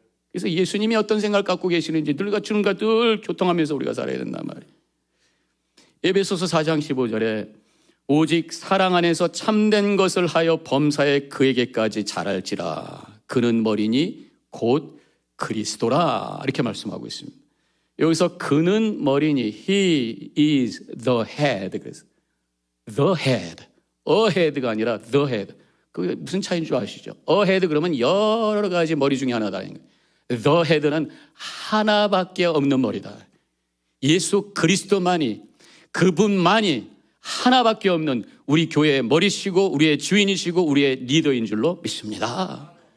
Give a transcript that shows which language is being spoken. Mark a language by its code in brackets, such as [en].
[ko] 그래서 예수님이 어떤 생각을 갖고 계시는지 늘 주님과 늘 교통하면서 우리가 살아야 된단 말이에요. 에베소서 4장 15절에 오직 사랑 안에서 참된 것을 하여 범사에 그에게까지 자랄지라. 그는 머리니 곧 그리스도라. 이렇게 말씀하고 있습니다. 여기서 그는 머리니 [en] He is the head. [ko] 그래서 the head, a head가 아니라 the head. 그게 무슨 차이인 줄 아시죠? a head 그러면 여러 가지 머리 중에 하나다. the head는 하나밖에 없는 머리다. 예수 그리스도만이, 그분만이 하나밖에 없는 우리 교회의 머리시고 우리의 주인이시고 우리의 리더인 줄로 믿습니다.